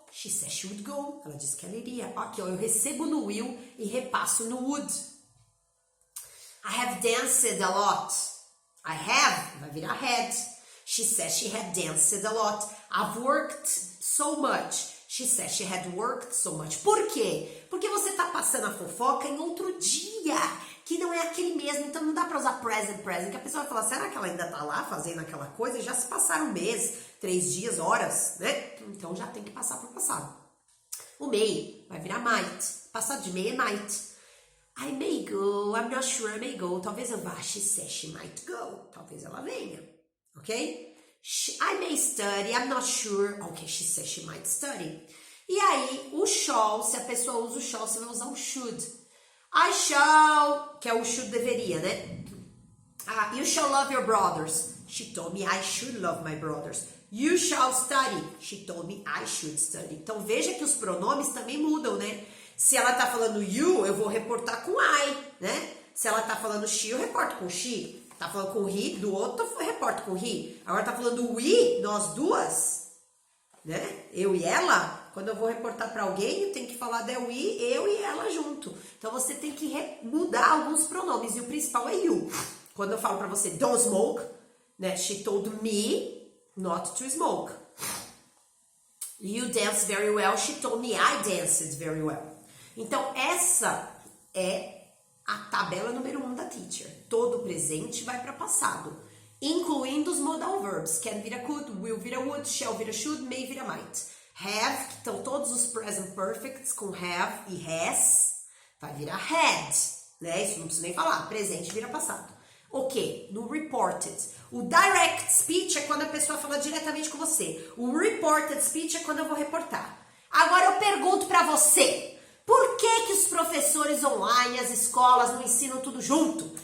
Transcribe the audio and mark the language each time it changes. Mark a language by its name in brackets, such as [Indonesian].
[English] She says she would go. [Portuguese] Ela disse que ela iria. Aqui, ó, eu recebo no will e repasso no would. [English] I have danced a lot. I have, [Portuguese] vai virar had. [English] She says she had danced a lot. I've worked so much. She says she had worked so much. [Portuguese] Por quê? Porque você tá passando a fofoca em outro dia, que não é aquele mesmo. Então não dá pra usar present, que a pessoa vai falar, será que ela ainda tá lá fazendo aquela coisa? E já se passaram um mês, 3 dias, horas, né? Então já tem que passar pro passado. O may vai virar might. Passado de may é might. [English] I may go, I'm not sure I may go. [Portuguese] Talvez eu vá. [English] She says she might go. [Portuguese] Talvez ela venha. Ok? [English] I may study, I'm not sure. Ok, she says she might study. [Portuguese] E aí, o shall, se a pessoa usa o shall, você vai usar o should. I shall, que é o should deveria, né? [English] You shall love your brothers. She told me I should love my brothers. You shall study. She told me I should study. [Portuguese] Então, veja que os pronomes também mudam, né? Se ela tá falando you, eu vou reportar com I, né? Se ela tá falando she, eu reporto com she. Tá falando com he, do outro, eu reporto com he. Agora tá falando we, nós duas, né? Eu e ela. Quando eu vou reportar para alguém, eu tenho que falar da we, eu e ela junto. Então, você tem que mudar alguns pronomes. E o principal é you. Quando eu falo para você, [English] don't smoke, [Portuguese] né? [English] She told me not to smoke. You dance very well. She told me I danced very well. [Portuguese] Então, essa é a tabela número 1 da teacher. Todo presente vai para passado, incluindo os modal verbs. Can vira could, will vira would, shall vira should, may vira might. Have, que estão todos os present perfects com have e has, vai virar had, né? Isso não preciso nem falar. Presente vira passado. Ok, no reported. O direct speech é quando a pessoa fala diretamente com você. O reported speech é quando eu vou reportar. Agora eu pergunto pra você, por que os professores online, as escolas não ensinam tudo junto?